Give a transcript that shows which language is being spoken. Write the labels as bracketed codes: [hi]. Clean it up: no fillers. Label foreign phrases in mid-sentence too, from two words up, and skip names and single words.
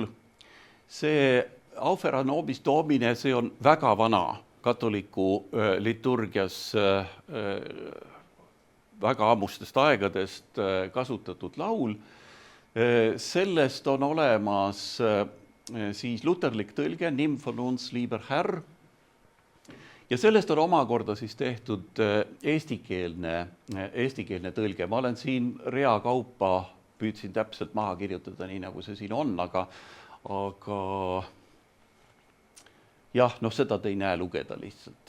[et] See [la] Aufera nobis domine, [et] see on väga vana katoliku liturgias väga ammustest aegadest kasutatud laul. Sellest on olemas siis luterlik tõlge [de] Nimm von uns, lieber Herr. [et] Ja sellest on omakorda siis tehtud eestikeelne tõlge. Ma olen siin rea kaupa püüdsin täpselt maha kirjutada nii, nagu see siin on, aga jah, seda te ei näe lugeda lihtsalt.